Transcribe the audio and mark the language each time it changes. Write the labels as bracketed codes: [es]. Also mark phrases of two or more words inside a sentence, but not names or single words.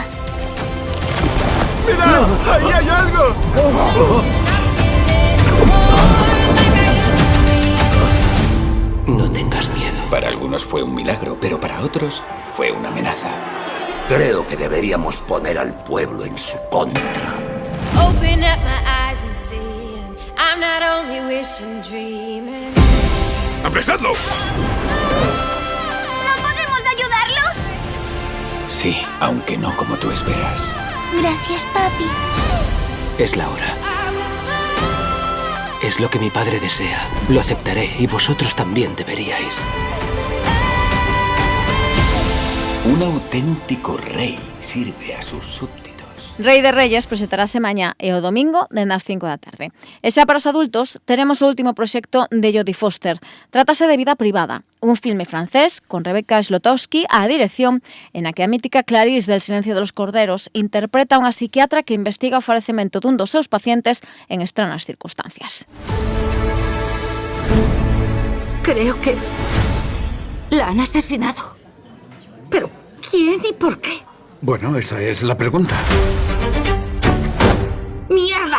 [es] ¡Mira! ¡Ahí hay algo! No tengas miedo. Para algunos fue un milagro, pero para otros fue una amenaza. Creo que deberíamos poner al pueblo en su contra. [en] Open up my eyes and see, and I'm not only wishing, dreaming. [es] ¡Apresadlo! ¿No podemos ayudarlo? Sí, aunque no como tú esperas. Gracias, papi. Es la hora. Es lo que mi padre desea. Lo aceptaré y vosotros también deberíais. Un auténtico rey sirve a sus súbditos. [gl] Rei de Reyes presentarase mañá e o domingo dende as 5 da tarde. E xa para os adultos teremos o último proxecto de Jodie Foster. Trátase de Vida Privada, un filme francés con Rebecca Slotowski á dirección, en a que a mítica Clarice del Silencio de los Corderos interpreta a unha psiquiatra que investiga o falecemento dun dos seus pacientes en extrañas circunstancias. [es] Creo que la han asesinado. ¿Pero quién y por qué? Bueno, esa es la pregunta. ¡Mierda!